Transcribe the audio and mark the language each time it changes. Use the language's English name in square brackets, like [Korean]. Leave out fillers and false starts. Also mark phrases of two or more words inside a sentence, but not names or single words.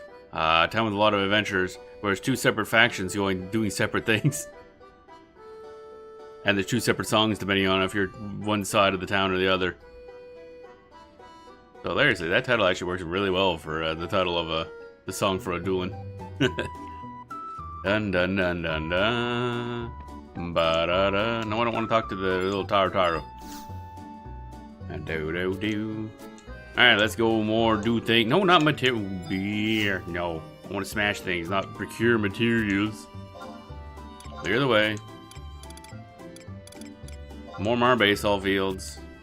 [English] A town with a lot of adventurers, where there's 2 separate factions doing separate things. And there's 2 separate songs depending on if you're one side of the town or the other. So seriously, that title actually works really well for the title of the song for Adoulin. Dun dun dun dun dun. Ba da da. No, I don't want to talk to the little Taro. Do do do. Alright, let's go more do things. No, not material. Beer. No. I want to smash things, not procure materials. Clear the way. More Marbase all fields.